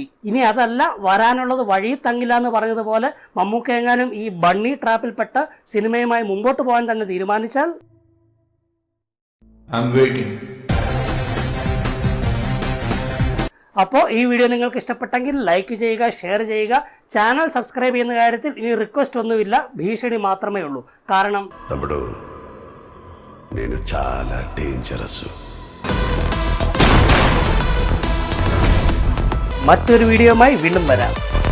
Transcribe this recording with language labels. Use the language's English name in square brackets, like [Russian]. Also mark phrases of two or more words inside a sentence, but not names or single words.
[Malayalam] ഇനി അതല്ല, വരാനുള്ളത് വഴി തങ്ങില്ല എന്ന് പറഞ്ഞതുപോലെ മമ്മൂക്ക എങ്ങാനും ഈ ബണ്ണി ട്രാപ്പിൽപ്പെട്ട് സിനിമയുമായി മുമ്പോട്ട് പോകാൻ തന്നെ തീരുമാനിച്ചാൽ അപ്പോൾ ഈ വീഡിയോ നിങ്ങൾക്ക് ഇഷ്ടപ്പെട്ടെങ്കിൽ ലൈക്ക് ചെയ്യുക, ഷെയർ ചെയ്യുക. [English] channel subscribe [Malayalam] ചെയ്യുന്ന കാര്യത്തിൽ ഇനി റിക്വസ്റ്റ് ഒന്നുമില്ല, ഭീഷണി മാത്രമേ ഉള്ളൂ. കാരണം [Telugu] నేను చాలా డేంజరస్. [Malayalam] മറ്റൊരു വീഡിയോയുമായി വീണ്ടും വരാം.